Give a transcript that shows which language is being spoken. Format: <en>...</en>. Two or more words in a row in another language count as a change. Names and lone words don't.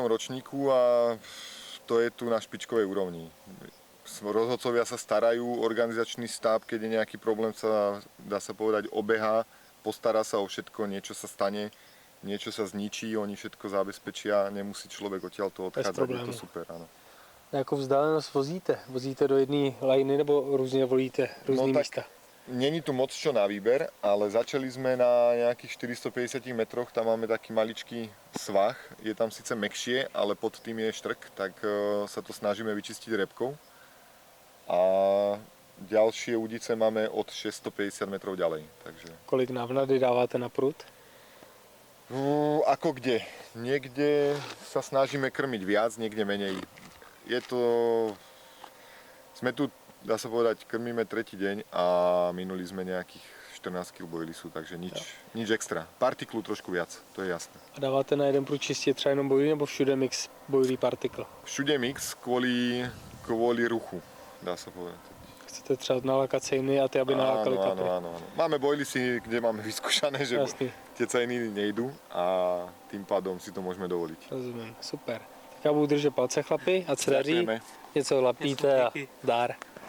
<sk>ročníku a to je tu na špičkovej úrovni. Rozhodcovia sa starajú, organizačný štáb, keď je nejaký problém, sa, dá sa povedať, obehá, postará sa o všetko, niečo sa stane, niečo sa zničí, oni všetko zabezpečia, nemusí človek odtiaľto odchádzať, je to super, áno.</sk> <cs>Na jakou vzdálenosť vozíte? Vozíte do jedné lajny nebo různě volíte různý místa?</cs> <sk>Není tu moc čo na výber, ale začali sme na nejakých 450 metroch, tam máme taký maličký svah, je tam síce mäkšie, ale pod tým je štrk, tak sa to snažíme vyčistiť repkou. A ďalšie udice máme od 650 metrov ďalej. Takže...</sk> <cs>Kolik návnady dáváte na prúd?</cs> <sk>Ako kde? Niekde sa snažíme krmiť viac, niekde menej. Je to... Sme tu, dá sa povedať, krmíme 3. deň a minuli sme nejakých 14 kg bojlisu, takže nič extra. Partiklu trošku viac, to je jasné.</sk> <cs>A dáváte na jeden prúd čistě třeba jenom bojlí nebo všude mix bojlí partikl?</cs> <sk>Všude mix kvôli ruchu, dá sa povedať.</sk> <cs>Chcete třeba nalákat cejny a ty, aby nalákali kapry?</cs> <sk>Áno. Máme bojlisy, kde máme vyskúšané, že tie cejny nejdú a tým pádom si to môžeme dovoliť.</sk> <cs>Rozumím, super. Tak já budu držet palce, chlapi, a se daří. Něco lapíte a dár.</cs>